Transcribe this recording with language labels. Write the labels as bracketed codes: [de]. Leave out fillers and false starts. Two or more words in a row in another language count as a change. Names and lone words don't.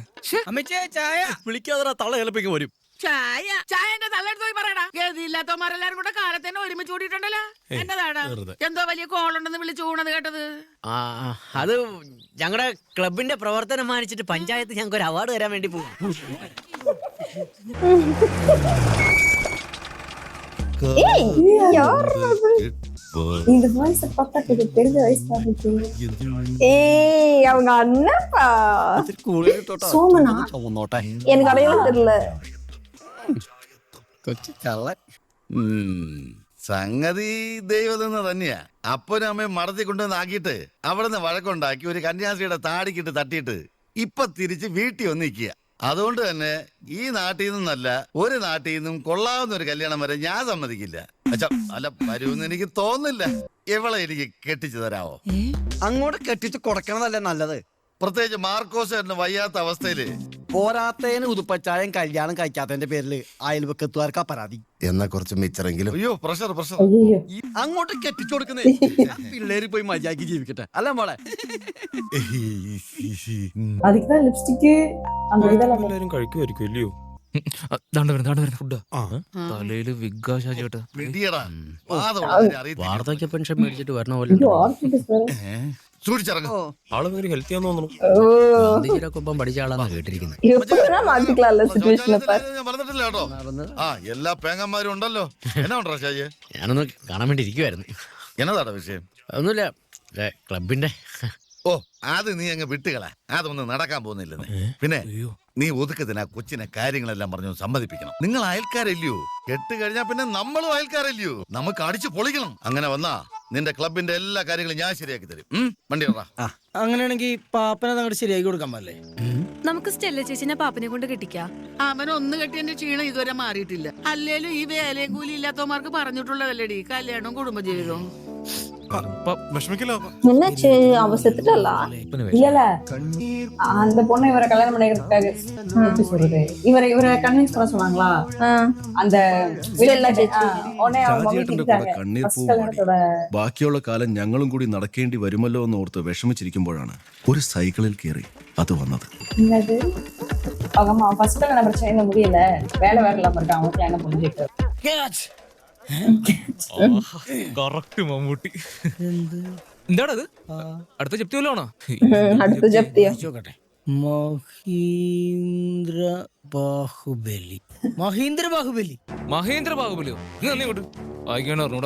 [ml] ചായ വിളിക്കാതെ തള്ള ചിലപ്പോ വരും. ചായ ചായന്റെ തള്ളെടുത്ത് പോയി പറയടാ. ഗതിയില്ലാത്തവന്മാരെല്ലാരും കൂടെ കാലത്തന്നെ ഒരുമിച്ച് കൂടിയിട്ടുണ്ടല്ലോ. എന്നതാണ് എന്തോ വലിയ കോളുണ്ടെന്ന് വിളിച്ചു കൂണത് കേട്ടത്? അത് ഞങ്ങളുടെ ക്ലബിന്റെ പ്രവർത്തനം മാനിച്ചിട്ട് പഞ്ചായത്ത് ഞങ്ങൾക്ക് ഒരു അവാർഡ് തരാൻ വേണ്ടി പോകും. [ta] இந்த வாய்ஸ் பார்த்தா எனக்கு தெரிஞ்ச வயசா இருக்கு. ஏய் அவங்க அண்ணப்பா சோமனா. எனக்கு அடையாளம் தெரியல. [ml] കൊച്ചു കള്ളൻ. സംഗതി ദൈവം തന്നെയാ. അപ്പനും അമ്മയും മടത്തി കൊണ്ടുവന്ന് ആക്കിയിട്ട് അവിടെ നിന്ന് വഴക്കുണ്ടാക്കി ഒരു കന്യാസ്ത്രീയുടെ താടിക്കിട്ട് തട്ടിയിട്ട് ഇപ്പൊ തിരിച്ച് വീട്ടിൽ വന്ന് നിൽക്കുക. അതുകൊണ്ട് തന്നെ ഈ നാട്ടിൽ നിന്നല്ല ഒരു നാട്ടിൽ നിന്നും കൊള്ളാവുന്ന ഒരു കല്യാണം വരെ ഞാൻ സമ്മതിക്കില്ല. അച്ഛാ അല്ല വരുമെന്ന് എനിക്ക് തോന്നുന്നില്ല. എവളെ എനിക്ക് കെട്ടിച്ചു തരാവോ? അങ്ങോട്ട് കെട്ടിച്ച് കൊടുക്കണതല്ലേ നല്ലത്. പ്രത്യേകിച്ച് മാർക്കോസ് വയ്യാത്ത അവസ്ഥയില്. പോരാത്തതിന് ഉതുപ്പച്ചായം കല്യാണം കഴിക്കാത്തതിന്റെ പേരില് അയൽവക്കത്തുകാർക്കാ പരാതി. എന്നാ കുറച്ച് മിച്ചറെങ്കിലും. അയ്യോ [en] pressure pressure. [ml] അങ്ങോട്ട് കെട്ടിച്ചു കൊടുക്കുന്നേ. പിള്ളേര് പോയി മര്യാദക്ക് ജീവിക്കട്ടെ അല്ല മോളെ. [ta] அதுக்குதான் லிப்ஸ்டிக் அந்த இதெல்லாம் [ml] എല്ലാരും കഴിക്കുമായിരിക്കും ഇല്ലയോ? ഫുഡാ തലയില് വിഗ്ഗാ ഷാജിയോട്ടെ. വാർദ്ധക്യ പെൻഷൻ മേടിച്ചിട്ട് വരണ പോലെ ആള് ഭയങ്കര ഹെൽത്തി ആണെന്ന് തോന്നുന്നു. ഗാന്ധിജിയുടെ ഒപ്പം പഠിച്ച ആളാണ് കേട്ടിരിക്കുന്നത്. [ta] எப்படின்னா மாத்திக்கலாம்ல சிச்சுவேஷனை பாரு. [ml] ഞാൻ പറഞ്ഞിട്ടില്ല കേട്ടോ. എല്ലാ പേങ്ങന്മാരും ഉണ്ടല്ലോ. എന്നാ ഉണ്ടോ ഷാജി? ഞാനൊന്ന് കാണാൻ വേണ്ടി ഇരിക്കുവായിരുന്നു. എന്നതാടാ വിഷയം? ഒന്നുമില്ല, ക്ലബിന്റെ. ഓ അത് നീ അങ്ങ് വിട്ടുകളാ. അതൊന്നും നടക്കാൻ പോകുന്നില്ലെന്ന്. പിന്നെ നീ ഒതുക്കത്തിന് ആ കൊച്ചിനെ കാര്യങ്ങളെല്ലാം പറഞ്ഞു സമ്മതിപ്പിക്കണം. നിങ്ങൾ അയൽക്കാരല്ലയോ? കെട്ട് കഴിഞ്ഞാ പിന്നെ നമ്മളും അയൽക്കാരല്ലയോ? നമുക്ക് അടിച്ചു പൊളിക്കണം. അങ്ങനെ വന്നാ നിന്റെ ക്ലബിന്റെ എല്ലാ കാര്യങ്ങളും ഞാൻ ശരിയാക്കി തരും. വണ്ടി വിടാ. അങ്ങനെയാണെങ്കിൽ പാപ്പനെ അങ്ങോട്ട് ശരിയാക്കി കൊടുക്കാൻ പാടില്ലേ? നമുക്ക് സ്റ്റെല്ല ചേച്ചിനെ പാപ്പനെ കൊണ്ട് കെട്ടിക്കാം. അവൻ ഒന്ന് കെട്ടിയതിന്റെ ക്ഷീണം ഇതുവരെ മാറിയിട്ടില്ല. അല്ലേലും ഈ വേലയും കൂലി ഇല്ലാത്തവന്മാർക്ക് പറഞ്ഞിട്ടുള്ളതല്ലേടി കല്യാണവും കുടുംബജീവിതവും. [ta] என்னாச்சு அவ செத்துட்டாளா? இல்ல அந்த பொண்ணை இவரை கல்யாணம் பண்ணிக்கிறதுக்காக எப்படி சொல்றது, இவரை கன்வின்ஸ் பண்ண சொன்னாங்களா அந்த [ml] കണ്ണീർ പൂ ബാക്കിയുള്ള കാലം ഞങ്ങളും കൂടി നടക്കേണ്ടി വരുമല്ലോ എന്ന് ഓർത്ത് വിഷമിച്ചിരിക്കുമ്പോഴാണ് ഒരു സൈക്കിളിൽ കയറി അത് വന്നത്. [ta] என்னது அவங்க அம்மா ஃபர்ஸ்ட் கல்யாண பிரச்சனை இன்னும் முடியல, வேலை இல்லாம இருக்காங்க, அவங்க கல்யாணம் புரிஞ்சுட்டு [ml] കറക്റ്റ് മമ്മൂട്ടി. എന്താണത്? അടുത്ത ജപ്തി വല്ലതാണോ? അടുത്ത ജപ്തിയോ? മഹീന്ദ്ര ബാഹുബലി. മഹീന്ദ്ര ബാഹുബലി. മഹേന്ദ്ര ബാഹുബലിയോ? നീ അങ്ങോട്ട് വായിക്കാണ് പറഞ്ഞൂടാ.